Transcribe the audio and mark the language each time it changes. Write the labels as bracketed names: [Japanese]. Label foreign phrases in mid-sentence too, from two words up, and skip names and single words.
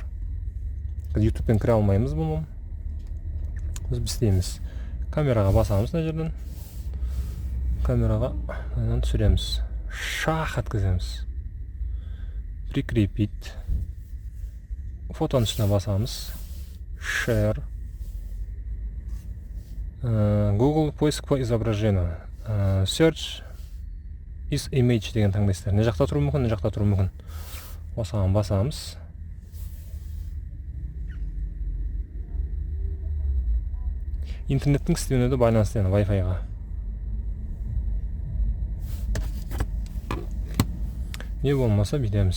[Kazakh] YouTube-пен кіре алмаймыз бұны. Біз істейміз. Камераға басамыз мына жерден. Камераға түсіреміз. Шах еткіземіз. Прикрепить. Фотоның үстіне басамыз. [English] Share. [Russian] Google поиск по изображению. [English] Search is image [Kazakh] деген таңдайсыздар. Не жақта тұру мүмкін, не жақта тұру мүмкін. Осыған басамыз. Интернеттің істеуіне де байланысты Wi-Fi-ға. Не болмаса бүйтеміз.